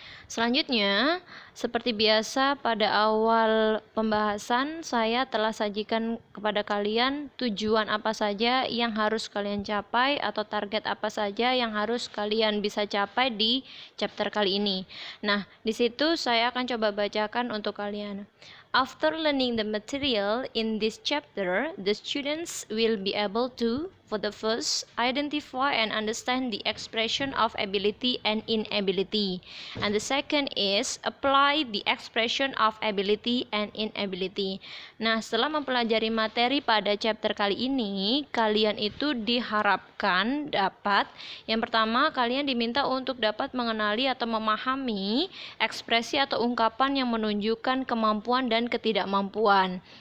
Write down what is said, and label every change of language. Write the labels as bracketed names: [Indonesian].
[Indonesian] Selanjutnya, seperti biasa pada awal pembahasan saya telah sajikan kepada kalian tujuan apa saja yang harus kalian capai atau target apa saja yang harus kalian bisa capai di chapter kali ini. Nah, di situ saya akan coba bacakan untuk kalian. [English] After learning the material in this chapter, the students will be able to, for the first, identify and understand the expression of ability and inability. And the second is apply the expression of ability and inability. [Indonesian] Nah, setelah mempelajari materi pada chapter kali ini, kalian itu diharapkan dapat, yang pertama, kalian diminta untuk dapat mengenali atau memahami ekspresi atau ungkapan yang menunjukkan kemampuan dan ketidakmampuan.